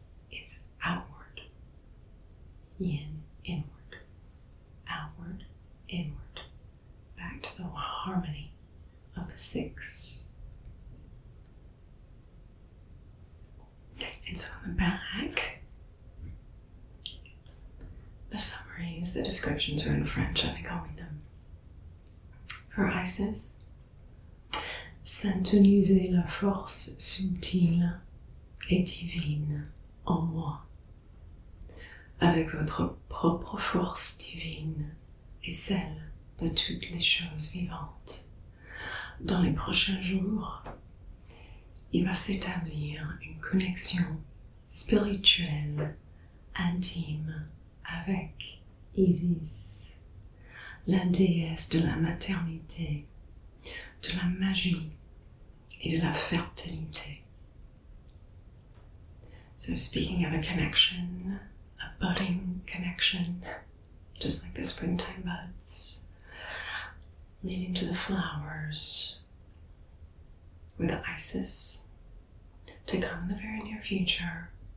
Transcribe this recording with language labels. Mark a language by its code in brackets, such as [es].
[en] It's outward, yin, inward, outward, inward, back to the harmony of the 6. And so on the back, the summaries, the descriptions are in French. I think I'll read them. [fr] For Isis, synthonisez la force subtile et divine en moi, avec votre propre force divine et celle de toutes les choses vivantes. Dans les prochains jours, il va s'établir une connexion spirituelle intime avec Isis, la déesse de la maternité, de la magie et de la fertilité. [en] So speaking of a connection, a budding connection, just like the springtime buds, leading to the flowers, with Isis to come in the very near future.